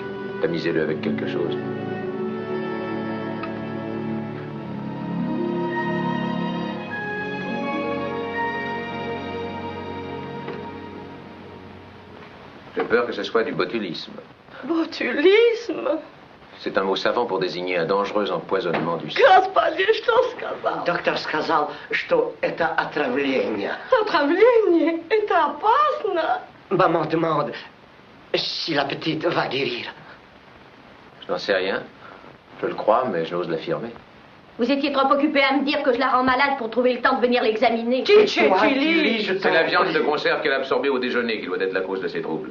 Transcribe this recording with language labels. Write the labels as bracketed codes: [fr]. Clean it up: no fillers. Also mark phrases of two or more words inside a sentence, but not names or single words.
[fr] Tamisez-le avec quelque chose. J'ai peur que ce soit du botulisme. Botulisme? C'est un mot savant pour désigner un dangereux empoisonnement du sang. [ru] Господи, что сказал? Доктор сказал, что это отравление. Отравление? Это опасно. [fr] Maman demande si la petite va guérir. Je n'en sais rien. Je le crois, mais j'ose l'affirmer. Vous étiez trop occupé à me dire que je la rends malade pour trouver le temps de venir l'examiner. C'est la viande de conserve qu'elle a absorbée au déjeuner qui doit être la cause de ses troubles.